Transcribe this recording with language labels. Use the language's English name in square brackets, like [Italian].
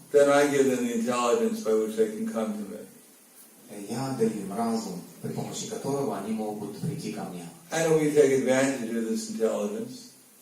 [English] then I give them the intelligence by which they can come to me. [Russian] я даю им разум, при помощи которого они могут прийти ко мне. [English] And we take advantage of this intelligence.